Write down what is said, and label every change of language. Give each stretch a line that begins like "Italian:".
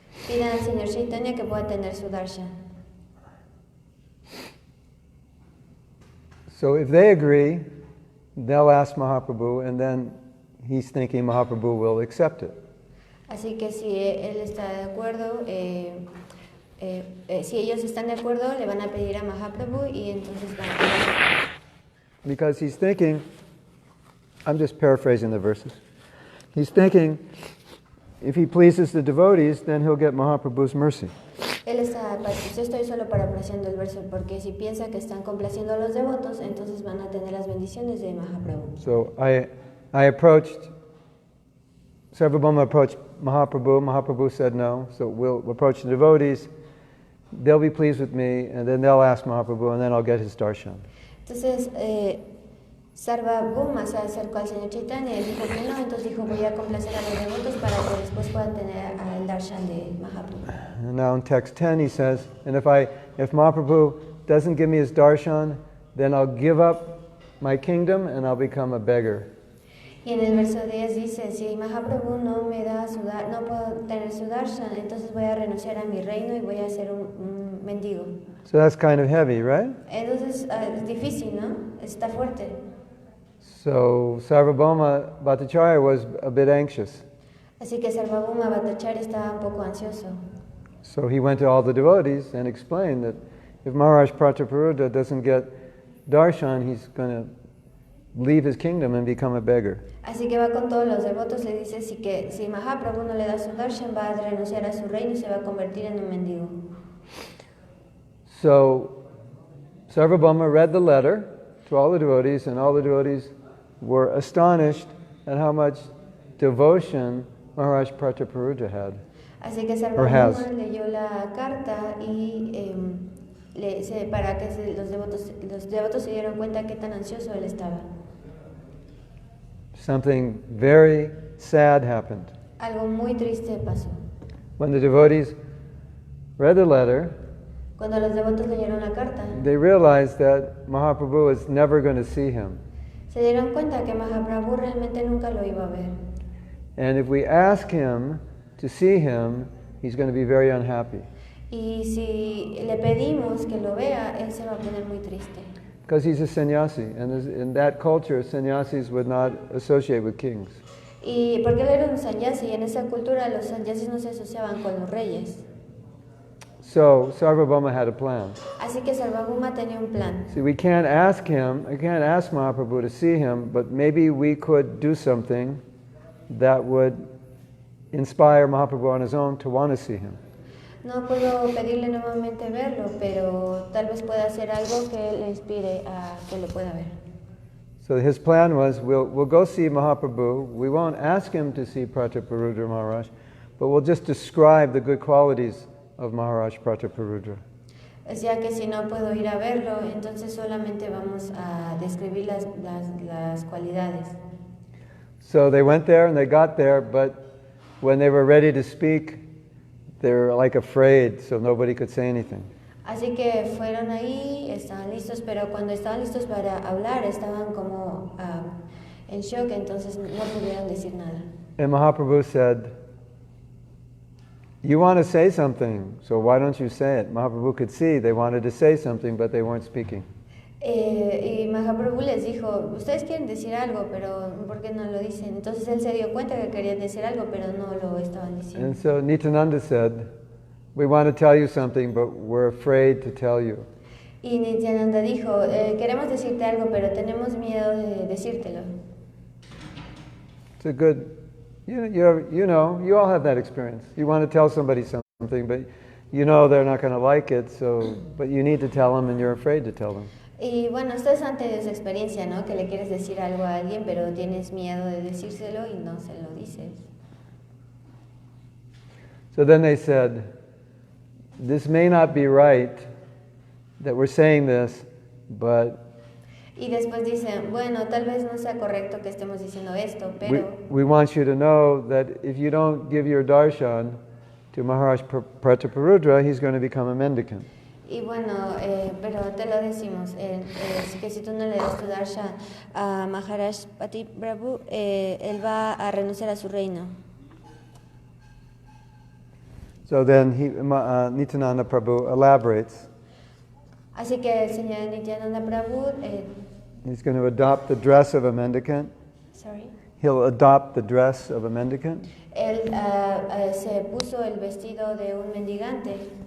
Spanish: Pidan al Señor Chaitanya que pueda tener su darshan.
English: So if they agree, they'll ask Mahaprabhu, and then he's thinking Mahaprabhu will accept it.
Spanish: Así que si él está de acuerdo, si ellos están de acuerdo, le van a pedir a Mahaprabhu y entonces van a...
English: Because he's thinking, I'm just paraphrasing the verses, he's thinking, if he pleases the devotees, then he'll get Mahaprabhu's mercy.
Spanish: Él está, yo estoy solo parafraseando el verso, porque si piensa que están complaciendo a los devotos, entonces van a tener las bendiciones de Mahaprabhu.
English: So I approached, Sarvabhauma approached Mahaprabhu. Mahaprabhu said no. So we'll approach the devotees. They'll be pleased with me, and then they'll ask Mahaprabhu, and then I'll get his darshan.
Spanish: Entonces, Sarvabhauma se acercó al Señor Chaitanya y dijo que no, entonces dijo voy a complacer a los devotos para que después puedan tener el darshan de Mahaprabhu.
English: And now in text 10 he says, and if Mahaprabhu doesn't give me his darshan, then I'll give up my kingdom and I'll become a beggar.
Spanish: Y en el verso 10 dice, si Mahaprabhu no me da no puedo tener su darshan, entonces voy a renunciar a mi reino y voy a ser un mendigo.
English: So that's kind of heavy, right?
Spanish: Entonces es difícil, ¿no? Está fuerte.
English: So Sarvabhauma Bhattacharya was a bit anxious.
Spanish: Así que Sarvabhauma Bhattacharya estaba un poco ansioso.
English: So he went to all the devotees and explained that if Maharaj Prataparudra doesn't get darshan, he's going to leave his kingdom and become a beggar.
Spanish: Así que va con todos los devotos, le dice si Mahaprabhu no le da su darshan, va a renunciar a su reino y se va a convertir en un mendigo.
English: So Sarvabhauma read the letter to all the devotees, and all the devotees were astonished at how much devotion Maharaj Prataparudra had.
Spanish: Así que
English: Or has.
Spanish: Sarvabhauma leyó la carta y para que los devotos se dieron cuenta qué tan ansioso él estaba.
English: Something very sad happened.
Spanish: Algo muy triste pasó.
English: When the devotees read the letter,
Spanish: Cuando los devotos leyeron la carta,
English: they realized that Mahaprabhu was never going to see him.
Spanish: se dieron cuenta que Mahaprabhu realmente nunca lo iba a ver.
English: And if we ask him to see him, he's going to be very unhappy.
Spanish: Y si le pedimos que lo vea, él se va a poner muy triste.
English: Because he's a sannyasi, and in that culture, sannyasis would not associate with kings.
Spanish: Y porque él era un sannyasi, y en esa cultura los sannyasis no se asociaban con los reyes.
English: So Sarvabhauma had a plan.
Spanish: Así que Sarvabhauma tenía un plan.
English: See, we can't ask Mahaprabhu to see him, but maybe we could do something that would inspire Mahaprabhu on his own to want to see him.
Spanish: No puedo pedirle nuevamente verlo, pero tal vez pueda hacer algo que le inspire a que lo pueda ver.
English: So his plan was, we'll go see Mahaprabhu. We won't ask him to see Prataparudra Maharaj, but we'll just describe the good qualities of Maharaj Prataparudra.
Spanish: O sea que si no puedo ir a verlo, entonces solamente vamos a describir las cualidades.
English: So they went there and they got there, but when they were ready to speak, they were like afraid, so nobody could say anything.
Spanish: Así que fueron ahí, estaban listos, pero cuando estaban listos para hablar, estaban como en shock, entonces no pudieron decir nada.
English: And Mahaprabhu said, you want to say something, so why don't you say it? Mahaprabhu could see they wanted to say something, but they weren't speaking.
Spanish: Y Mahaprabhu les dijo, ustedes quieren decir algo, pero ¿por qué no lo dicen? Entonces él se dio cuenta que querían decir algo, pero no lo estaban diciendo.
English: And so Nityananda said, we want to tell you something, but we're afraid to tell you.
Spanish: Y Nityananda dijo, queremos decirte algo, pero tenemos miedo de decírtelo.
English: It's a good, you all have that experience. You want to tell somebody something, but you know they're not going to like it, but you need to tell them and you're afraid to tell them.
Spanish: Y bueno, ustedes han tenido esa experiencia, ¿no? Que le quieres decir algo a alguien, pero tienes miedo de decírselo y no se lo dices.
English: So then they said, this may not be right that we're saying this, but
Spanish: Y después dicen, bueno, tal vez no sea correcto que estemos diciendo esto, pero
English: we want you to know that if you don't give your darshan to Maharaj Prataparudra, he's going to become a mendicant.
Spanish: y bueno, pero te lo decimos, que si tú no le das tu darshan a Maharaj Prataparudra, él va a renunciar a su reino.
English: So then Nityananda Prabhu elaborates.
Spanish: Así que el señor Nityananda Prabhu,
English: He's going to adopt the dress of a mendicant. He'll adopt the dress of a mendicant.
Spanish: Él se puso el vestido de un mendigante.